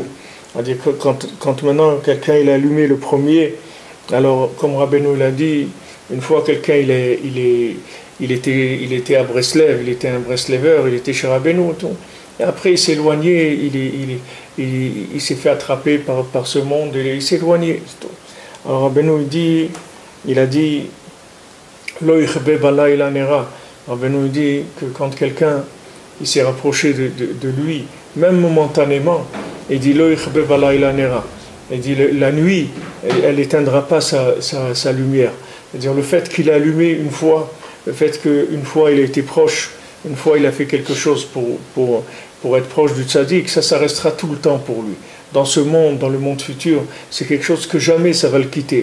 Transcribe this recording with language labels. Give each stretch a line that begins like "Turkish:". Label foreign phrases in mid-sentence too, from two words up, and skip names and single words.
French: C'est-à-dire que quand maintenant quelqu'un il a allumé le premier, alors comme Rabbeinu l'a dit, une fois quelqu'un il était à Breslev, il était un Bresleveur, il était chez Rabbeinu, tout. Et après il s'est éloigné, il s'est fait attraper par ce monde, et il s'est éloigné. Alors Rabbeinu il a dit
Hebrew: לא יכבה בלילה נרה.
French: Rabbeinu dit que quand quelqu'un il s'est rapproché de lui, même momentanément, il dit
Hebrew: לא יכבה בלילה נרה.
French: Il dit la nuit, elle n'éteindra pas sa lumière. C'est-à-dire le fait qu'il a allumé une fois, le fait qu'une fois il a été proche, une fois il a fait quelque chose pour être proche du tzaddik, ça restera tout le temps pour lui. Dans ce monde, dans le monde futur, c'est quelque chose que jamais ça va le quitter.